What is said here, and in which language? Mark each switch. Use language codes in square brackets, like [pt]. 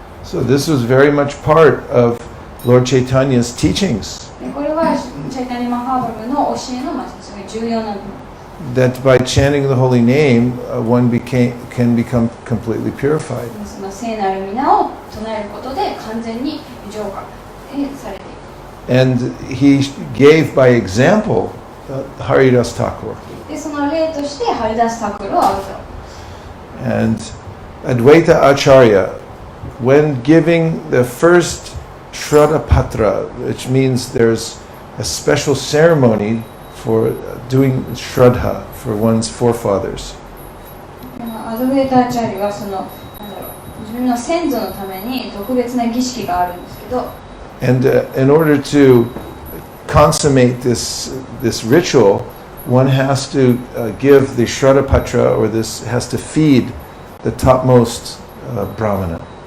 [en] So this was very much part of Lord Chaitanya's teachings, [ja] でこれはチャイタニ・マハーバルの教えのすごい重要な部分。 [en] that by chanting the holy name, one can become completely purified. [ja] その聖なる皆を唱えることで完全に浄化されていく。 [en] And he gave by example Haridasa Thakura. [ja] でその例としてハリダス・タクルを挙げた。 [en] And Advaita Acharya, when giving the first Shraddha Patra, which means there's a special ceremony for doing Shraddha for one's forefathers. [ja] アドベーターチャーリはその自分の先祖のために特別な儀式があるんですけど、 [en] And in order to consummate this ritual, one has to give the Shraddha Patra, or this has to feed the topmost Brahmana.